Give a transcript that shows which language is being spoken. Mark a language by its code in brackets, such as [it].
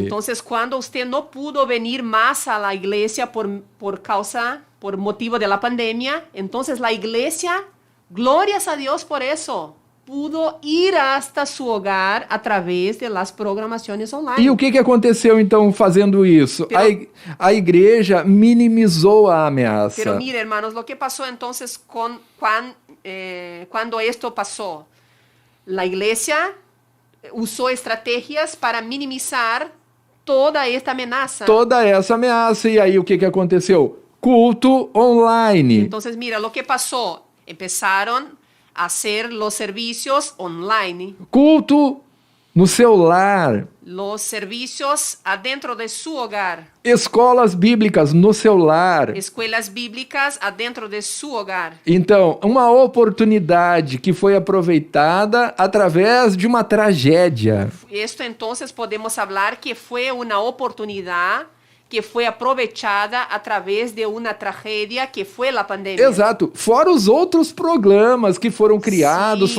[pt] Então, quando você não [es] pudo venir [pt] mais à la igreja por motivo de la pandemia, então a igreja, glórias a Deus por isso, [es] pudo ir hasta su hogar [pt] através de las programações online. E o que aconteceu, então, fazendo isso? A igreja minimizou a ameaça. [es] Pero mire, hermanos, lo que pasó entonces cuando esto pasó, la iglesia usó estrategias para minimizar toda esta amenaza. [pt] Toda essa ameaça. E aí, o que aconteceu? Culto online. [es] Entonces, mira, lo que pasó, empezaron a hacer los servicios online, [pt] Culto no celular. [es] los servicios adentro de su hogar, [pt] Escolas bíblicas no celular. [es] escuelas bíblicas adentro de su hogar. [pt] Então, uma oportunidade que foi aproveitada através de uma tragédia. [es] Esto entonces podemos hablar que fue una oportunidad que [pt] foi aproveitada através de uma tragédia que foi a pandemia. Exato. Fora os outros programas que foram criados,